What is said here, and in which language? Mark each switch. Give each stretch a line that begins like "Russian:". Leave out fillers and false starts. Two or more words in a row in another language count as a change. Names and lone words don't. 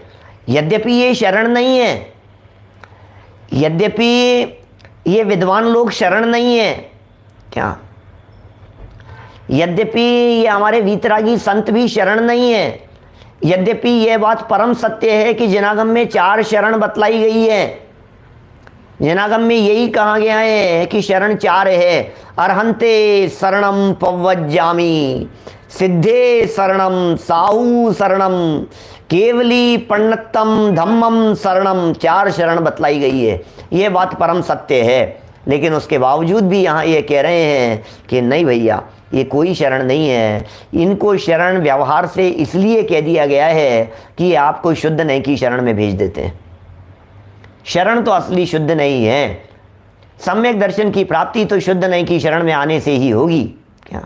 Hindi: यद्यपि ये शरण नहीं है, यद्यपि ये विद्वान लोग शरण नहीं है क्या, यद्यपि ये हमारे वीतरागी संत भी शरण नहीं है, यद्यपि यह बात परम सत्य है कि जिनागम में 4 शरण बतलाई गई है। जिनागम में यही कहा गया है कि शरण 4 है।
Prakrit languages: अरहंते शरणम पव्वज्जामि, सिद्धे शरणम, साहू शरणम, केवली पण्णतम धम्मम शरणम,
Hindi: 4 शरण बतलाई गई है। ये बात परम सत्य है, लेकिन उसके बावजूद भी यहाँ ये कह रहे हैं कि नहीं भैया, ये कोई शरण नहीं है। इनको शरण व्यवहार से इसलिए कह दिया गया है कि आपको शुद्ध नहीं की शरण में भेज देते हैं। शरण तो असली शुद्ध नहीं है। सम्यक दर्शन की प्राप्ति तो शुद्ध नहीं की शरण में आने से ही होगी क्या।